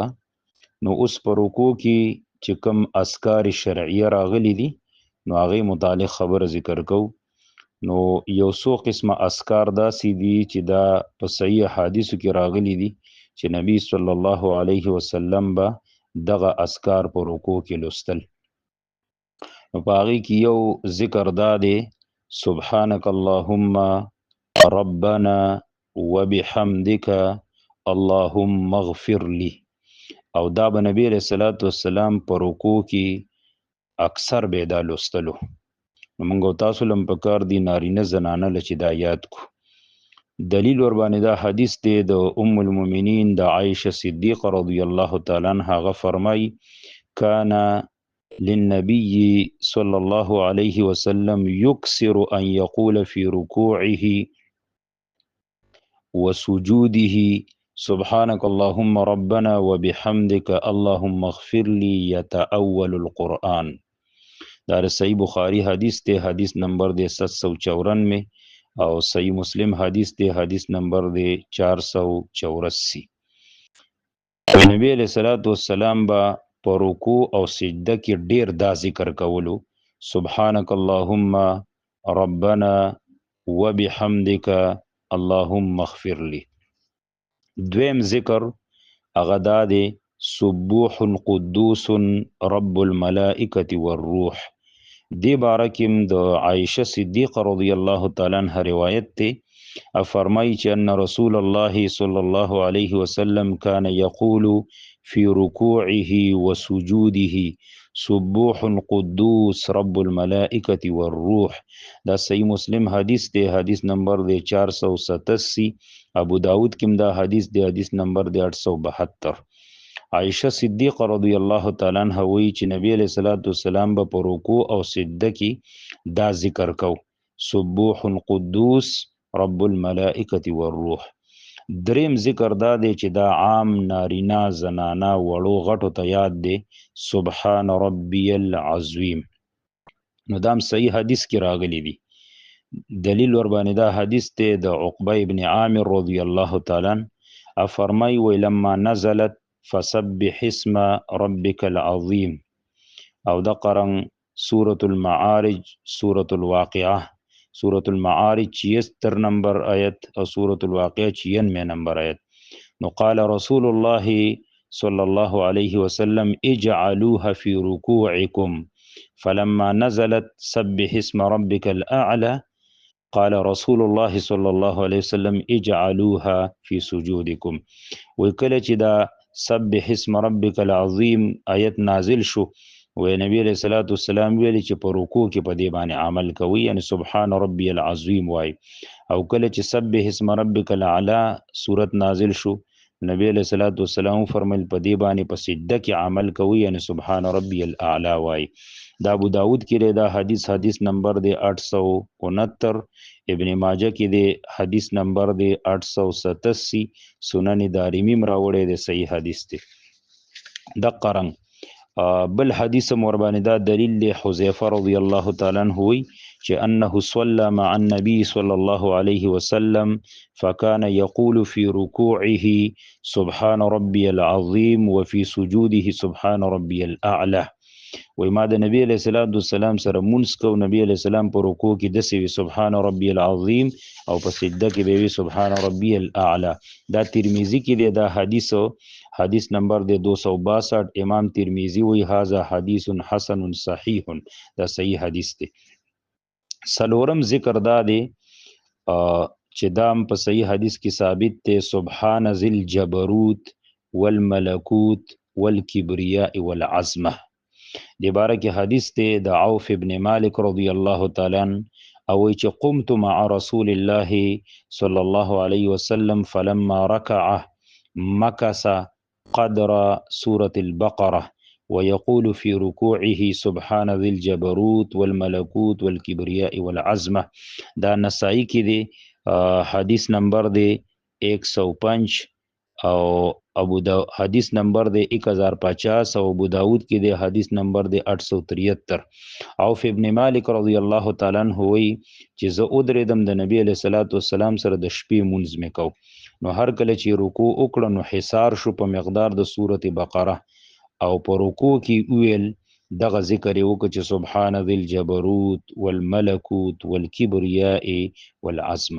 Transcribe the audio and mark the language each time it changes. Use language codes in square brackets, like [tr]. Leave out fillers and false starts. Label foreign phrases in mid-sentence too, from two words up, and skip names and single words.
[ps] نو اوس په رکوع کې چې کوم اذکار شرعیه راغلي دي نو هغه متعلق خبر ذکر کو. نو یو څو قسمه اذکار داسې دي چې دا په صحیح حدیثو کې راغلي دي چې نبی [ar] صلی الله علیه وسلم [ps] به دغه اذکار په رکوع کې لوستل. نو په هغې کې یو ذکر دا دی [ar] سبحانك اللهم ربنا وبحمدك اللهم اغفر لي، [ps] او دا به نبی [ar] علیہ الصلوۃ والسلام [ps] په رکوع کې اکثر به دا لوستلو. نو موږ تاسو لم پکار دی نارینه زنانه لچې دا یاد کو. دلیل ور باندې دا حدیث دی د ام المؤمنین د عائشه صدیقه [ar] رضی الله تعالی عنها [ps] غ فرمای [ar] کان للنبي صلى الله عليه وسلم يكثر ان يقول في ركوعه وسجوده سبحانك اللهم ربنا وبحمدك اللهم اغفر لي يتأول القرآن. [ps] دا صحیح بخاری حدیث تے حدیث نمبر دے 794 او صحیح مسلم حدیث تے حدیث نمبر دے 484. نبی [ar] علیہ الصلوۃ والسلام [ps] با په رکوع او سجده کې ډیر دا ذکر کولو [ar] سبحانك اللهم ربنا وبحمدك اللهم اغفر لي. [ps] دویم ذکر هغه دا دی [ar] سبوح قدوس رب الملائکة والروح. [ps] دی بارکم د عائشه صدیقه [ar] رضی الله تعالی عنها [ps] روایت ته فرمایي چې [ar] ان رسول الله صلی الله علیه وسلم کان یقول فی رکوعه وسجوده سبوح قدوس رب الملائکة والروح. [ps] دا صحیح مسلم حدیث دی حدیث نمبر دی 487. ابو داود کم دا حدیث دی حدیث نمبر دی 872. عائشه صدیقه [ar] رضی الله تعالی عنها [ps] وی چې نبی [ar] علیہ الصلوۃ والسلام [ps] په رکوع او سجده کې دا ذکر کو [ar] سبوح قدوس رب الملائکة والروح. [ps] دریم ذکر دا دی چې دا عام نارینا زنانا وړو غټو ته یاد دی [ar] سبحان ربی العظیم. [ps] نو دام صحیح حدیث کې راغلی دی. دلیل ور باندې دا حدیث ته د عقبه ابن عامر [ar] رضی الله تعالی عنہ [ps] فرمای وی [ar] لما نزلت فسبح اسم ربك العظیم، [ps] او دا قرن سورة المعارج سورة الواقعہ. سورة المعارج 76 نمبر آیت او سورة الواقعہ 96 نمبر آیت. [ar] نو قال رسول الله صلی الله علیه وسلم اجعلوها في ركوعكم فلما نزلت سبح اسم ربك الأعلى قال رسول الله صلی الله علیه وسلم اجعلوها في سجودكم. [ps] وکله چې دا [ar] سبح اسم ربك العظیم [ps] آیت نازل شو و نبی [ar] علیہ الصلوۃ والسلام [ps] ویلی چې په رکوع کې په دې باندې عمل کوي، یعنی [ar] سبحان ربی العظیم [ps] وای. او کله چې [ar] سبح اسم ربک الاعلى [ps] صورت نازل شو نبی [ar] علیہ الصلوۃ والسلام [ps] فرمایل په دې باندې په سجده کې عمل کوي، یعنی [ar] سبحان ربی الاعلى [ps] وای. دا ابو داود کې دا حدیث نمبر دی 869. ابن ماجه کې دی حدیث نمبر دی 887. سنن دارمی مراوړی دی صحیح حدیث دی. د قرن بل حدیث مربانی دا دلیل دی حذیفه [ar] رضی الله تعالی عنہ [ps] وی چې [ar] انه صلى مع النبي صلى الله عليه وسلم فكان يقول في ركوعه سبحان ربي العظيم وفي سجوده سبحان ربي الاعلى. [ps] وی ما د نبی [ar] علیہ الصلوۃ والسلام [ps] سره مونږ کو، نبی [ar] علیہ السلام [ps] په رکوع کې دسې وی [ar] سبحان ربی العظیم [ps] او په سجده کې به وی [ar] سبحان ربی الاعلى. [ps] دا ترمذی کې دی دا حدیث نمبر دی 262. امام ترمذی وی [ar] هاذا حدیث حسن صحیح. [ps] دا صحیح حدیث دی. سلورم ذکر دا دی چې دام په صحیح حدیث کې ثابت دی [ar] سبحان ذی الجبروت والملکوت والکبریاء والعظمه. [ps] دی باره کې حدیث ته د عوف ابن مالک [ar] رضی الله تعالی عنہ [ps] او چې [ar] قمت مع رسول الله صلی الله علیه وسلم فلما ركع مكث قدر سورة البقرة ويقول في ركوعه سبحان ذي الجبروت والملكوت والكبرياء والعظمه. [ps] دا نسائی کې دی، حدیث نمبر دی 105، او ابو دا حدیث نمبر دی 1050، او ابو داود کې دی حدیث نمبر دی 873. عوف ابن مالک [ar] رضی الله تعالی عنہ [ps] وی چې زه ودرېدم د نبی [ar] علیہ الصلوۃ والسلام [ps] سره د شپې مونځ مې کو، نو هر کله چې رکوع وکړه نو حصار شو په مقدار د سورۃ بقره، او په رکوع کې ویل دغه ذکر یې وکړه چې [ar] سبحان ذی الجبروت والملکوت والکبریاء والعظمه.